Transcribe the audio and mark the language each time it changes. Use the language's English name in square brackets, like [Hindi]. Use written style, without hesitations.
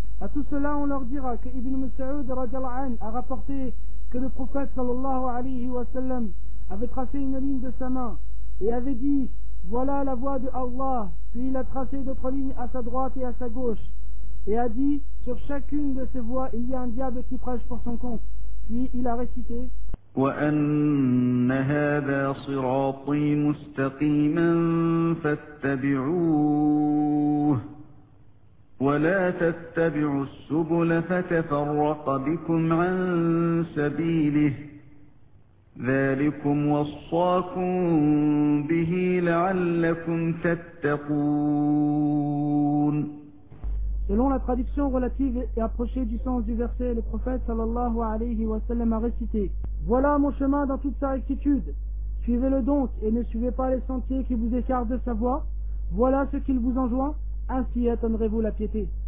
[French] A tout cela, on leur dira que Ibn Mas'ud radiallahu anhu a rapporté que le prophète sallallahu alayhi wa sallam avait tracé une ligne de sa main et avait dit: voilà la voie de Allah. Puis il a tracé d'autres lignes à sa droite et à sa gauche et a dit: sur chacune de ces voies il y a un diable qui prêche pour son compte. Puis il a récité: [Arabic] wa anna hadha sirati mustaqiman fattabi'uhu ولا تتبعوا السبل فتفرق بكم عن سبيله ذلكم وصاكم به لعلكم تتقون. [French] Selon la traduction relative et approchée du sens du verset, le prophète sallallahu alayhi wa sallam a récité: voilà mon chemin dans toute sa rectitude, suivez-le donc et ne suivez pas les sentiers qui vous écartent de sa voie, voilà ce qu'il vous enjoint, ainsi atteindrez-vous la piété.